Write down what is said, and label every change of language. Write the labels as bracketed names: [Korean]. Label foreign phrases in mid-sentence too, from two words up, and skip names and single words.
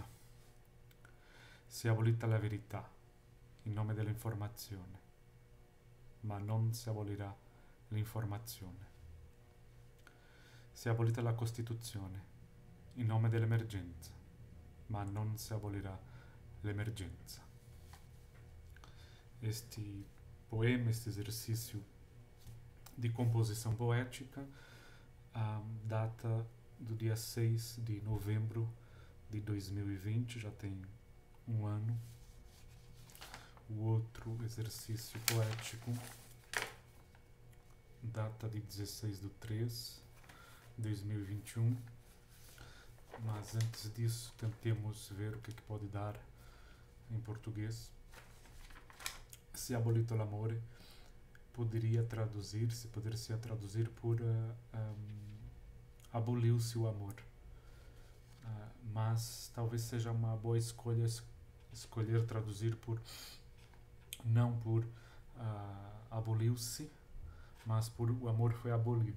[Italian] Si è abolita la verità in nome dell'informazione, ma non si abolirà l'informazione. Si è abolita la Costituzione in nome dell'emergenza, ma non si abolirà l'emergenza. [Portuguese] Este poema, este exercício de composição poética, data do dia 6 de novembro de 2020, já tem um ano. O outro exercício poético data de 16 de 3 de 2021. Mas antes disso, tentemos ver o que pode dar em português. [Italian] Se abolito l'amore [Portuguese] poderia traduzir por aboliu-se o amor. Mas talvez seja uma boa escolha escolher traduzir não por aboliu-se, mas por o amor foi abolido.